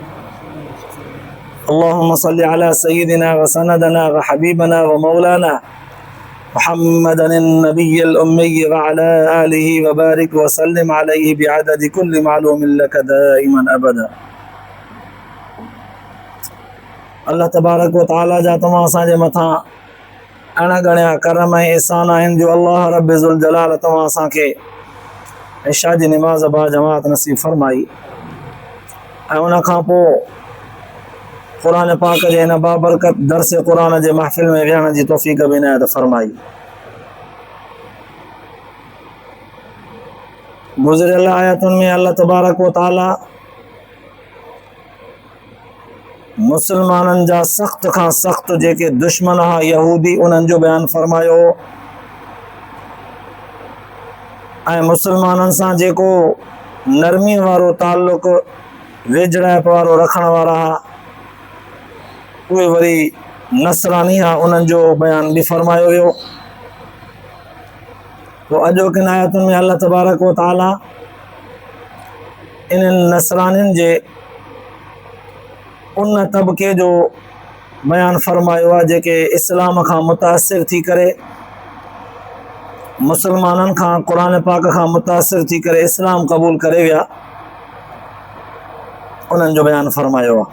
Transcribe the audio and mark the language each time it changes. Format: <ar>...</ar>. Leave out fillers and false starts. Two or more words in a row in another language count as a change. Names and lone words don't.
<ar>اللهم صل على سيدنا وسندنا وحبيبنا ومولانا محمد النبي الأمي وعلى آله وبارك وسلم عليه بعدد كل معلوم لك دائما أبدا الله تبارك وتعالى</ar> <sd>जा तमाम असांजे मथां अणगणिया करम ऐं एहसान आहिनि जो अल्लाह रब</sd> <ar>ذو الجلال</ar> <sd>तव्हां असांखे इशा जी निमाज़ बा जमात नसीब फरमाई ऐं उन खां पोइ क़ुर पाक जे हिन बाबरकत दर्स क़ुर जे महफ़िल में विहण जी तौफ़ीक़ बि इनायत फरमाई। गुज़िरियल आयतुनि में</sd> <ar>الله تبارك وتعالى</ar> <sd>मुसलमाननि जा सख़्त खां सख़्त जेके दुश्मन हुआ यहूदी उन्हनि जो बयानु फरमायो ऐं मुसलमाननि सां जेको नरमी वारो ताल्लुक़ वेझड़ाइप वारो रखण वारा हुआ उहे वरी नसरानी हुआ उन्हनि जो बयान बि फरमायो वियो। पोइ अॼोकिन आयतुनि में</sd> <ar>الله تبارك وتعالى</ar> <sd>इन्हनि नसरानियुनि जे उन तबके जो बयान फरमायो आहे जेके इस्लाम खां मुतासिर थी करे मुसलमाननि खां क़ुर पाक खां मुतासिर थी करे इस्लाम क़बूल करे विया उन्हनि जो बयान फरमायो आहे।</sd>